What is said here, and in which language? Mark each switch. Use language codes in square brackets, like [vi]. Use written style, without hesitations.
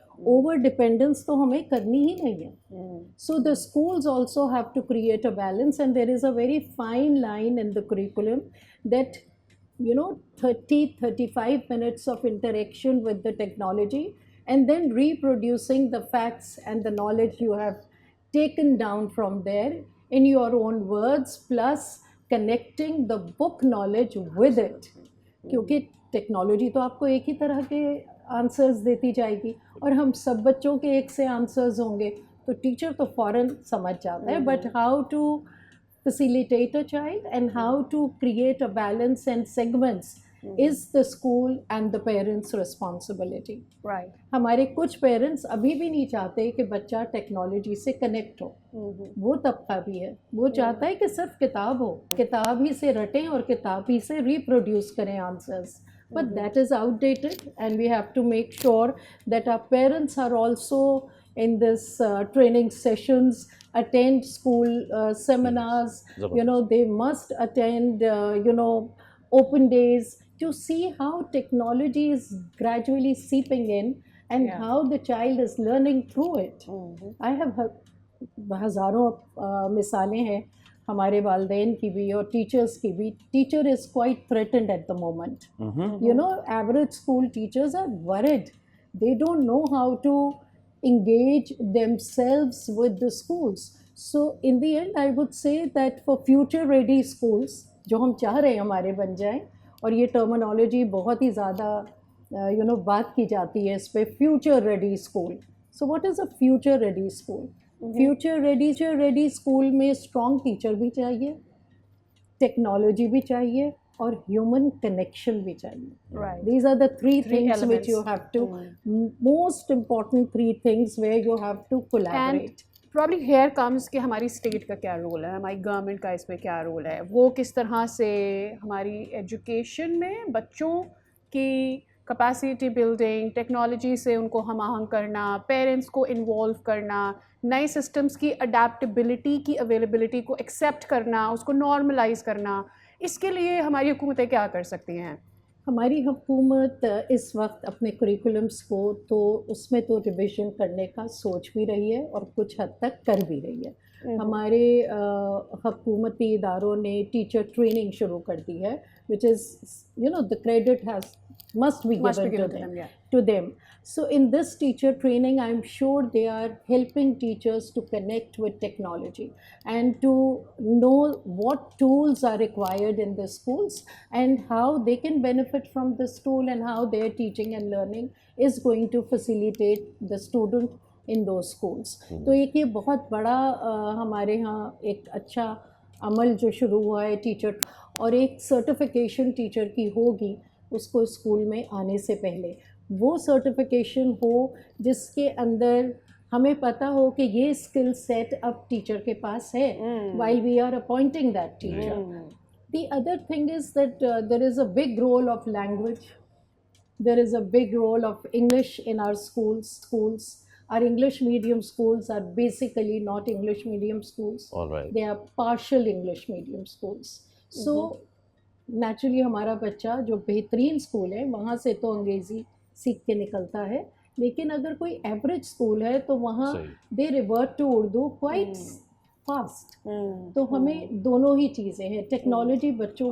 [ur] Over dependence تو ہمیں کرنی ہی نہیں ہے. [en] So the schools also have to create a balance, and there is a very fine line in the curriculum that 30-35 minutes of interaction with the technology, and then reproducing the facts and the knowledge you have taken down from there in your own words, plus connecting the book knowledge with it. [ur] کیونکہ technology تو آپ کو ایک ہی طرح کے answers دیتی جائے گی, اور ہم سب بچوں کے ایک سے آنسرز ہوں گے تو ٹیچر تو فوراً سمجھ جاتا ہے. [en] But how to facilitate a child and how to create a balance and segments is the school and the parents' responsibility. Right. [ur] ہمارے کچھ پیرنٹس ابھی بھی نہیں چاہتے کہ بچہ ٹیکنالوجی سے کنیکٹ ہو. وہ طبقہ بھی ہے, وہ چاہتا ہے کہ صرف کتاب ہو, کتاب ہی سے رٹیں اور کتاب ہی سے ریپروڈیوس کریں answers. [en] But that is outdated, and we have to make sure that our parents are also in this training sessions, attend school seminars. They must attend open days to see how technology is gradually seeping in and how the child is learning through it. I have [ur] ہزاروں مثالیں ہیں ہمارے والدین کی بھی اور teachers کی بھی. [en] Teacher is quite threatened at the moment. Average school teachers are worried. They don't know how to engage themselves with the schools. So in the end I would say that for future ready schools, [ur] جو ہم چاہ رہے ہیں ہمارے بن جائیں, اور یہ terminology بہت ہی زیادہ بات کی جاتی ہے اس پہ, future ready school. [en] So what is a future ready school? [ur] future ready school میں اسٹرانگ ٹیچر بھی چاہیے, ٹیکنالوجی بھی چاہیے, اور ہیومن کنیکشن بھی چاہیے. [en] Right. These are the three things elements. which you have to, most important three things where you have to collaborate. And probably here comes [ur] کہ ہماری اسٹیٹ کا کیا رول ہے, ہماری گورنمنٹ کا اس پہ کیا رول ہے, وہ کس طرح سے ہماری ایجوکیشن میں بچوں کی کیپیسٹی بلڈنگ, ٹیکنالوجی سے ان کو ہم آہنگ کرنا, پیرنٹس کو انوالو کرنا, نئے سسٹمز کی اڈیپٹیبلٹی کی اویلیبلٹی کو ایکسیپٹ کرنا, اس کو نارملائز کرنا, اس کے لیے ہماری حکومتیں کیا کر سکتی ہیں؟ ہماری حکومت اس وقت اپنے کریکولمس کو تو اس میں تو ریویژن کرنے کا سوچ بھی رہی ہے اور کچھ حد تک کر بھی رہی ہے. ہمارے حکومتی اداروں نے ٹیچر ٹریننگ شروع کر دی ہے, [en] which is the credit must be given to them. So in this teacher training, I'm sure they are helping teachers to connect with technology and to know what tools are required in the schools and how they can benefit from this tool and how their teaching and learning is going to facilitate the student in those schools. [ur] تو ایک یہ بہت بڑا ہمارے ہاں ایک اچھا عمل جو شروع ہوا ہے ٹیچر, اور ایک سرٹیفیکیشن ٹیچر کی ہوگی اس کو اسکول میں آنے سے پہلے. وہ سرٹیفیکیشن ہو جس کے اندر ہمیں پتہ ہو کہ یہ اسکل سیٹ اب ٹیچر کے پاس ہے [en] while we are appointing that teacher. The other thing is that there is a big role of language. There is a big role of English in our schools. Our English medium schools are basically not English medium schools. All right. They are partial English medium schools. [ur] So naturally ہمارا بچہ جو بہترین school ہے وہاں سے تو انگریزی سیکھ کے نکلتا ہے, لیکن اگر کوئی ایوریج اسکول ہے تو وہاں [en] They revert to Urdu quite fast. [ur] تو ہمیں دونوں ہی چیزیں ہیں, ٹیکنالوجی بچوں کو,